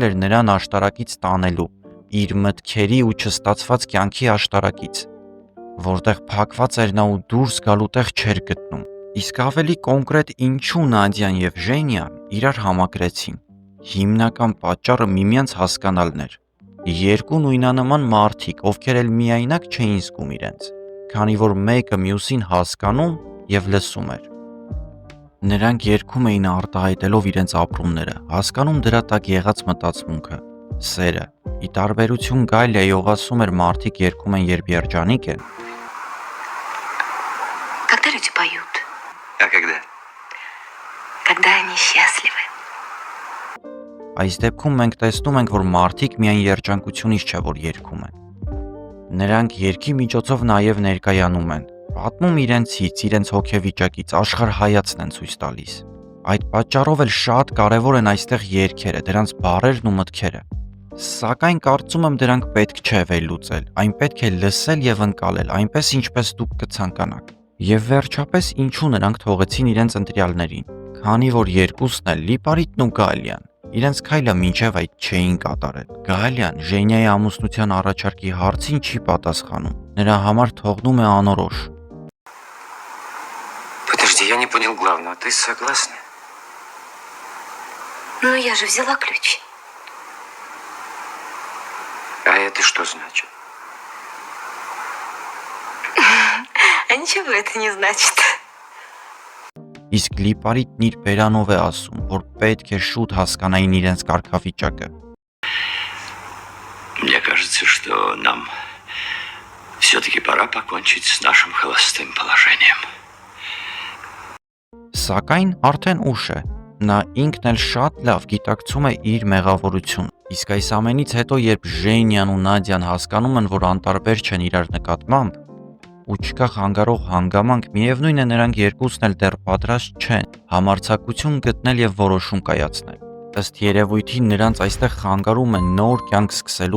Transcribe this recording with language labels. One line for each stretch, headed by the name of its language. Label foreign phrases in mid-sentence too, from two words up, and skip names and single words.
Armenian: էր նրան աշտարակից տանելու, իր մտքերի ու չստացված կյանքի աշտարակից, որտեղ փակված էր նա ու դուրս գալու տեղ չէր գտնում։ Իսկ ավելի կոնկրետ ինչու Նադյան եւ Ժենյան իրար համակրեցին։ Հիմնական պատճառը միմյանց հասկանալն էր։ Երկու նույնանման մարդիկ, ովքեր էլ միայնակ չէին զգում իրենց, քանի որ մեկը մյուսին հասկանում եւ լսում էր։ Նրանք երգում էին արտահայտելով իրենց ապրումները, հասկանում дրա տակ եղած մտածմունքը, սերը։ Ի տարբերություն Գալիայով ասում էր մարդիկ երգում են, երբ երջանիկ են։
Russian: Когда люди поют? А когда? Когда они счастливы.
Armenian: Այս դեպքում մենք տեսնում ենք, որ մարդիկ միայն երջանկությունից չէ, որ երգում են։ Նրանք երգի միջոցով նաև ներկայանում են, պատմում իրենցից, իրենց հոգեվիճակից, աշխարհայացքն են ցույց տալիս։ Այդ պատճառով էլ շատ կարևոր են այստեղ երգերը, դրանց բառերն ու մտքերը։ Սակայն կարծում եմ դրանք պետք չէ վերլուծել, այն պետք է լսել եւ ընկալել, այնպես ինչպես դուք կցանկանաք։ Եվ վերջապես ինչու նրանք թողեցին իրենց ընտրյալներին, քանի որ երկուսն էլ Լիպարիտն ու Գալիան իրենց քայլը մինչև այդ չէին катарել։ Գալիան Ժենյայի ամուսնության առաջարկի հարցին չի պատասխանում, նրա համար թողնում է անորոշ։
Russian: Подожди, я не понял главного. Ты согласна? Но я же взяла ключ. А это что значит? А ничего это не значит.
Armenian: Իսկ Լիպարիտն իր բերանով է ասում, որ պետք է շուտ հասկանային իրենց կարգավիճակը։
Russian: Мне кажется, что нам все-таки пора покончить с нашим холостым положением.
Armenian: Սակայն արդեն ուշ է։ Նա ինքն էլ շատ լավ գիտակցում է իր մեղավորությունը։ Իսկ այս ամենից հետո, երբ Ժենյան ու Նադյան հասկանում են, որ անտարբեր չեն իրար նկատմամբ, ու չկա խանգարող հանգամանք, միևնույն է նրանք երկուսն էլ դեռ պատրաստ չեն համարձակություն գտնել եւ որոշում կայացնել։ Ըստ երևույթի նրանց այստեղ խանգարում է նոր կյանք սկսելու